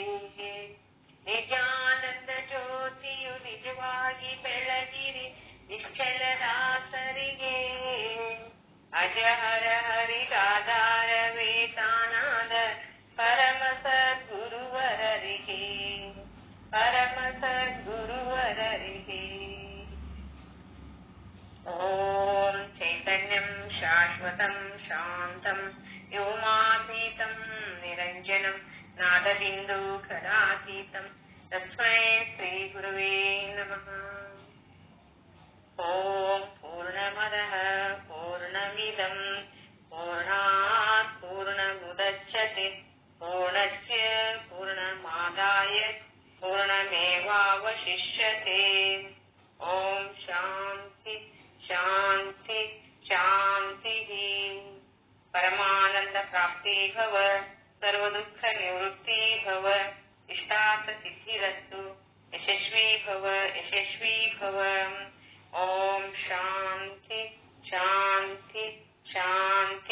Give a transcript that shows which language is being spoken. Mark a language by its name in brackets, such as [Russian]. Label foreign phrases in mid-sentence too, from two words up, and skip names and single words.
[Kannada] ನಿಜಾನಂದ ಜ್ಯೋತಿಯು ನಿಜವಾಗಿ ಬೆಳಗಿರಿ ನಿಶ್ಚಲದಾಸರಿಗೆ, ಅಜಹರ ಹರಿಗಾಧಾರವೇ ತಾನಾದ ಪರಮ ಸದ್ಗುರುವರರಿಗೆ, ಪರಮ ಸದ್ಗುರುವರರಿಗೆ. [Sanskrit] ಓಂ ಚೈತನ್ಯಂ ಶಾಶ್ವತಂ ಶಾಂತಂ ವ್ಯೋಮಾತೀತಂ ನಿರಂಜನಂ ನಾದಬಿಂದು ಕರಾತೀತಂ ತಸ್ಮೈ ಶ್ರೀ ಗುರುವೇ ನಮಃ. ಓಂ ಪೂರ್ಣಮದಃ ಪೂರ್ಣಮಿದಂ ಪೂರ್ಣಾತ್ ಪೂರ್ಣಮುದಚ್ಯತೆ ಪೂರ್ಣಸ್ಯ ಪೂರ್ಣಮಾದಾಯ ಪೂರ್ಣಮೇವಾವಶಿಷ್ಯತೆ. ಓಂ ಶಾಂತಿ ಶಾಂತಿ ಶಾಂತಿ. ಪರಮಾನಂದ ಪ್ರಾಪ್ತಿ ಭವ, ಸರ್ವ ದುಃಖ ನಿವೃತ್ತಿ ಭವ, ಇಷ್ಟಾರ್ಥ ಸಿದ್ಧಿರಸ್ತು, ಯಶಸ್ವಿ ಭವ, ಯಶಸ್ವಿ ಭವ. ಓಂ ಶಾಂತಿ ಶಾಂತಿ ಶಾಂತಿ.